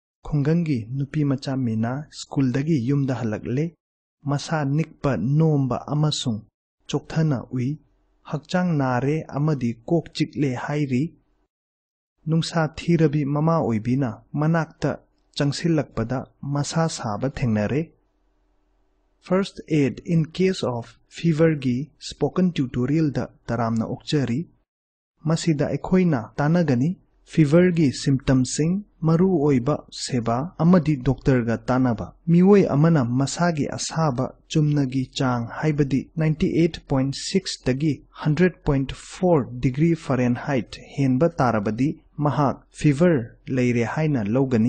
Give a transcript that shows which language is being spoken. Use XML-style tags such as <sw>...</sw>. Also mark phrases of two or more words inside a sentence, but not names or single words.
<mni>khungangi nupi macha mina school dagi yumda halakle masa nikpa nomba amasung chokthana ui hakchang nare amadi kok chikle hairi nungsa thirabi mama oibina manakta changsilakpada masa saba thengnare.</mni> <en>First aid in case of fever</en> <mni>gi</mni> <en>spoken tutorial</en> <mni>da taramna okchari masida ekhoina tanagani fever gi symptoms sing maru oiba seba amadi doctor ga tanaba miwoi amana masagi asaba chumnagi chang haibadi 98.6 dagi 100.4</mni> <en>degree Fahrenheit</en> <mni>henba tarabadi mahak fever leire haina logani.</mni>